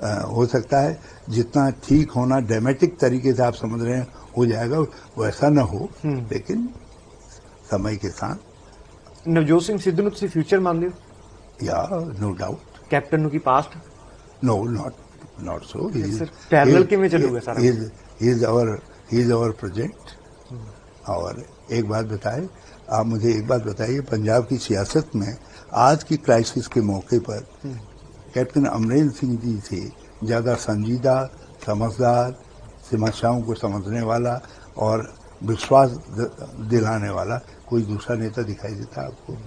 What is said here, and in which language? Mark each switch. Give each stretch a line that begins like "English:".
Hindi: हो सकता है जितना ठीक होना ड्रामेटिक तरीके से आप समझ रहे हैं हो जाएगा वैसा ना हो, लेकिन समय के साथ।
Punjabi: नवजोत सिंह सिद्धू ਨੂੰ ਤੁਸੀਂ ਫਿਊਚਰ ਮੰਨਦੇ ਹੋ?
English: या no doubt.
Punjabi: ਕੈਪਟਨ ਨੂੰ ਕੀ past?
English: No not so.
Punjabi: Parallel ਕਿਵੇਂ ਚੱਲੂਗਾ ਸਾਰਾ?
English: He is our project.
Hindi: और एक बात बताए, आप मुझे एक बात बताइए, पंजाब की सियासत में आज की क्राइसिस के मौके पर कैप्टन अमरेंद्र सिंह जी से ज्यादा संजीदा, समझदार, समस्याओं को समझने वाला और विश्वास दिलाने वाला कोई दूसरा नेता दिखाई देता आपको?